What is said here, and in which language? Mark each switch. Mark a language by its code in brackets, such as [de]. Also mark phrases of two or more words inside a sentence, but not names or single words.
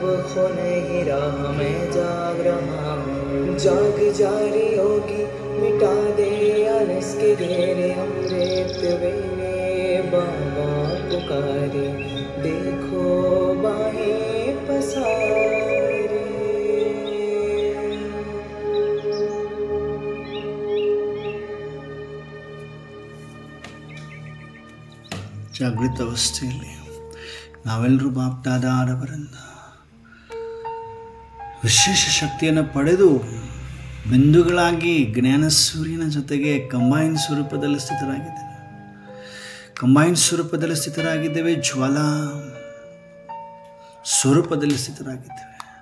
[hi] खो नहीं रहा मैं जाग रहा हूँ जाग जा रही होगी मिटा दे आलस के घेरे अमृत वेले बाबा पुकारे देखो बाहें पसारे [kn] ಜಾಗೃತ ಅವಸ್ಥೆಯಲ್ಲಿ ನಾವೆಲ್ಲರೂ ಬಾಪ್ದಾದಾರವರಿಂದ ವಿಶೇಷ ಶಕ್ತಿಯನ್ನು ಪಡೆದು ಬಿಂದುಗಳಾಗಿ ಜ್ಞಾನ ಸೂರ್ಯನ ಜೊತೆಗೆ ಕಂಬೈನ್ ಸ್ವರೂಪದಲ್ಲಿ ಸ್ಥಿತರಾಗಿದ್ದೇವೆ ಜ್ವಾಲಾ ಸ್ವರೂಪದಲ್ಲಿ ಸ್ಥಿತರಾಗಿದ್ದೇವೆ.